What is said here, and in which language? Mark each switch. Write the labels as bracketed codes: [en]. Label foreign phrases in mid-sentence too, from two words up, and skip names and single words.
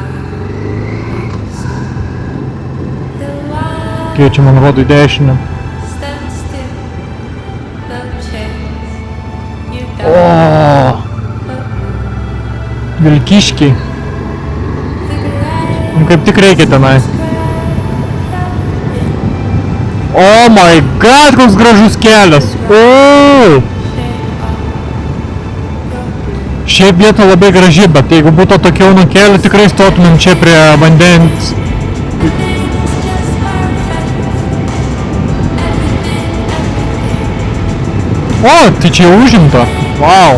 [lt] Čia man rodo į dešinę. O, vilkiškiai. Kaip tik reikia tenai. [en] Oh my god, [lt] koks gražus kelias. O! Šiaip vieta labai graži, bet jeigu būtų tokia nuo kelio, tikrai stotumėm čia prie vandens. O, tai čia jau užimta. Wow.